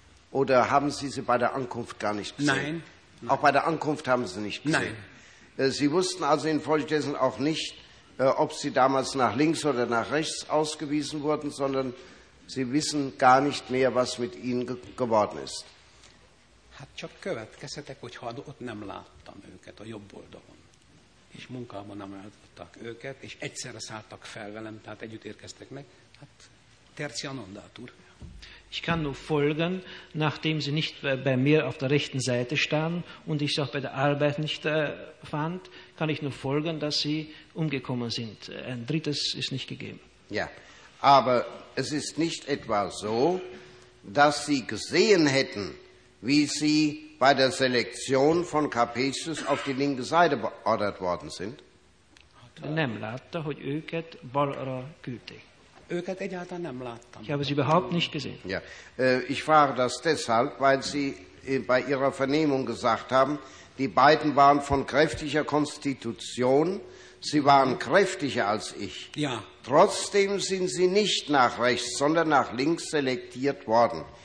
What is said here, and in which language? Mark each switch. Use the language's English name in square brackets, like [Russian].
[German] Oder haben Sie sie bei der Ankunft gar nicht gesehen? Nein. Auch bei der Ankunft haben Sie nicht gesehen? Nein. Sie wussten also infolgedessen auch nicht, ob Sie damals nach links oder nach rechts ausgewiesen wurden, sondern Sie wissen gar nicht mehr, was mit Ihnen geworden ist. [Hungarian] Hát csak következtetek, hogyha ott nem láttam őket a jobb oldalon. És munkában nem láttak őket, és egyszerre szálltak fel velem, tehát együtt érkeztek meg. [Latin] Hát tertia non datur. [German] Ich kann nur folgen, nachdem sie nicht bei mir auf der rechten Seite standen und ich sie auch bei der Arbeit nicht fand, kann ich nur folgen, dass sie umgekommen sind. Ein drittes ist nicht gegeben. Ja, aber es ist nicht etwa so, dass sie gesehen hätten, wie sie bei der Selektion von Capesius auf die linke Seite beordert worden sind? [Hungarian] Nem látta, hogy őket balra küldték. Őket egyáltalán nem láttam. [German] Ich habe sie überhaupt nicht gesehen. Ja. Ich frage das deshalb, weil Sie bei Ihrer Vernehmung gesagt haben, die beiden waren von kräftiger Konstitution, sie waren kräftiger als ich. Ja. Trotzdem sind sie nicht nach rechts, sondern nach links selektiert worden.